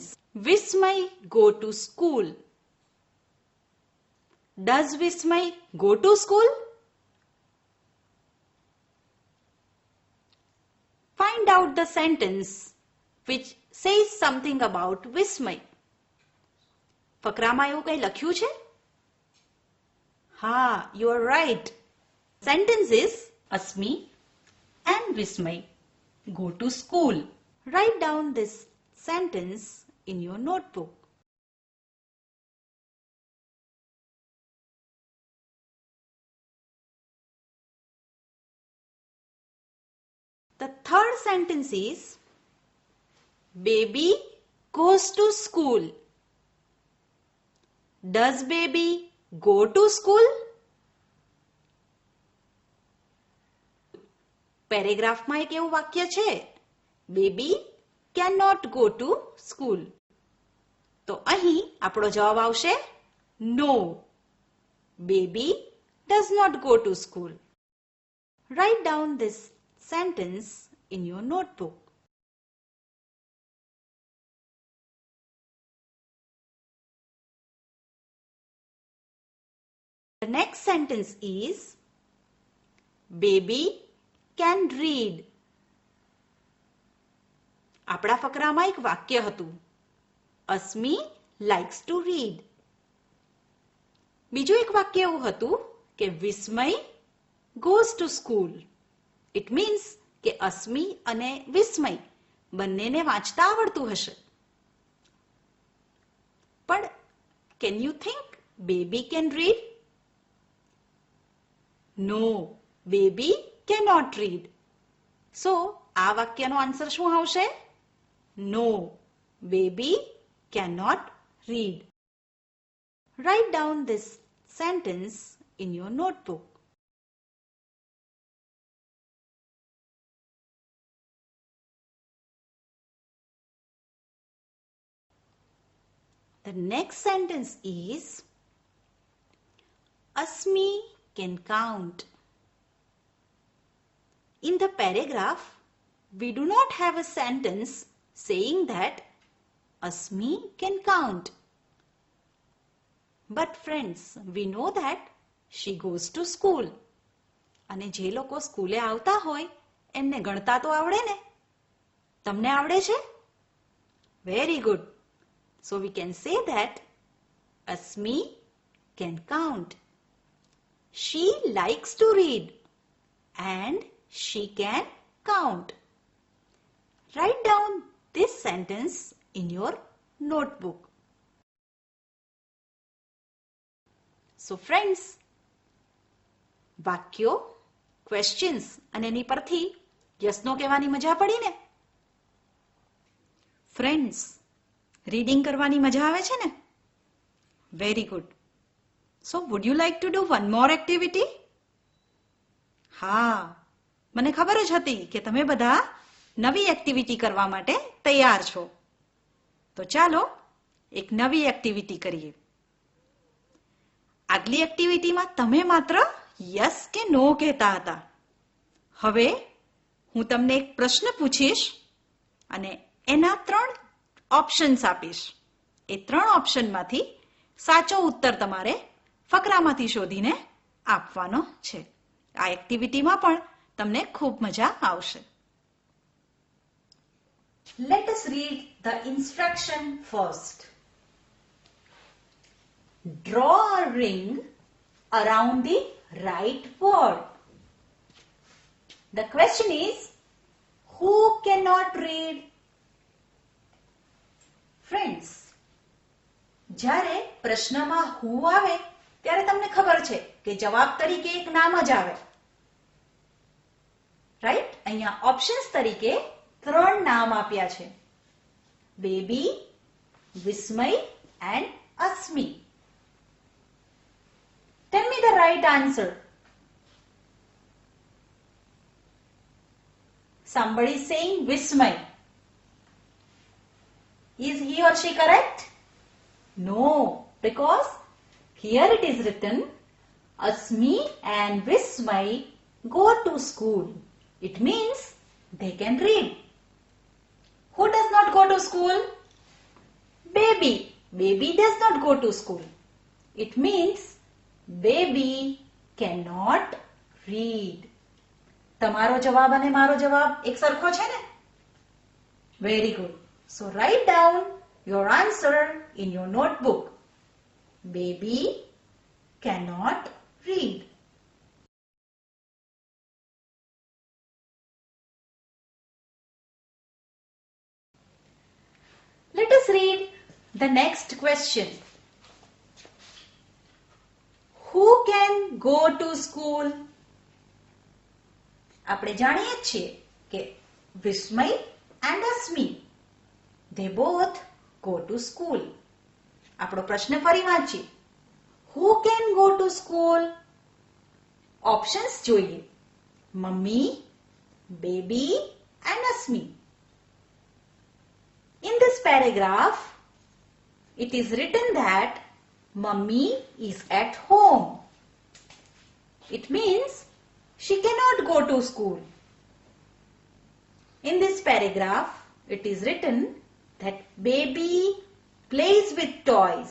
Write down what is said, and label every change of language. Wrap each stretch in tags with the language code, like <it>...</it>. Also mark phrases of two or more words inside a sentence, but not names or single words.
<en>Vismay go to school. Does Vismay go to school? Find out the sentence which says something about Vismay.</en> <gu>ફકરામાં એવું કંઈ લખ્યું છે? હા,</gu> <en>you are right. Sentence is Asmi and Vismay go to school. Write down this sentence in your notebook. The third sentence is Baby goes to school. Does baby go to school?</en> <gu>પેરેગ્રાફમાં એક એવું વાક્ય છે,</gu> <en>Baby can not go to school.</en> <gu>તો અહીં આપણો જવાબ આવશે નો.</gu> <en>Baby does not go to school. Write down this sentence in your notebook. The next sentence is Baby can read.</en> <gu>આપણા ફકરામાં એક વાક્ય હતું, અસ્મી</gu> <en>likes to read.</en> <gu>બીજું એક વાક્ય એવું હતું કે વિસ્મય</gu> <en>goes to school. It means</en> <gu>કે અસ્મી અને વિસ્મય બંનેને વાંચતા આવડતું હશે.</gu> <en>પણ can you think baby can read? No, baby cannot read. So,</en> <gu>આ વાક્યનો આન્સર શું આવશે?</gu> <en>No, baby cannot read. Write down this sentence in your notebook. The next sentence is Asmi can count. In the paragraph, we do not have a sentence saying that Asmi can count. But friends, we know that she goes to school.</en> <gu>અને જે લોકો સ્કૂલે આવતા હોય એમને ગણતા તો આવડે ને? તમને આવડે છે?</gu> <en>Very good. So we can say that Asmi can count. She likes to read and she can count. Write down this sentence in your notebook. So friends,</en> <gu>વાક્યો, questions અને એની પરથી</gu> <en>yes no</en> <gu>કહેવાની મજા પડી ને? Friends, રીડિંગ કરવાની મજા આવે છે ને?</gu> <en>Very good. So would you like to do one more activity?</en> <gu>હા, મને ખબર જ હતી કે તમે બધા નવી એક્ટિવિટી કરવા માટે તૈયાર છો. તો ચાલો એક નવી એક્ટિવિટી કરીએ. આગલી એક્ટિવિટીમાં તમે માત્ર યસ કે નો કહેતા હતા. હવે હું તમને એક પ્રશ્ન પૂછીશ અને એના 3 ઓપ્શન્સ આપીશ. એ 3 ઓપ્શનમાંથી સાચો ઉત્તર તમારે ફકરામાંથી શોધીને આપવાનો છે. આ એક્ટિવિટીમાં પણ તમને ખૂબ મજા આવશે.</gu> <en>Let us read the instruction first. Draw a ring around the right word. The question is, who cannot read? Friends,</en> <gu>જ્યારે પ્રશ્નમાં who આવે ત્યારે તમને ખબર છે કે જવાબ તરીકે એક નામ જ આવે. રાઈટ? અહીંયા ઓપ્શન્સ તરીકે 3 નામ આપ્યા છે.</gu> <en>બેબી, વિસ્મય and Asmi. Tell me the right answer. Somebody is saying Vismay. Is he or she correct? No, because here it is written Asmi and Vismay go to school. It means they can read. Who does not go to school? Baby. Baby does not go to school. It means baby cannot read.</en> <gu>તમારો જવાબ અને મારો જવાબ એક સરખો છે ને?</gu> <en>Very good. So write down your answer in your notebook. Baby cannot read. Let us read the next question. Who can go to school?</en> <gu>આપણે જાણીએ છીએ કે</gu> <en>વિસ્મય and Asmi, they both go to school.</en> <gu>આપણો પ્રશ્ન ફરી વાંચીએ.</gu> <en>Who can go to school?</en> <gu>ઓપ્શન્સ જોઈએ. મમ્મી, બેબી and Asmi.</gu> <en>In this paragraph, it is written that Mummy is at home. It means she cannot go to school. In this paragraph, it is written that baby plays with toys.</en>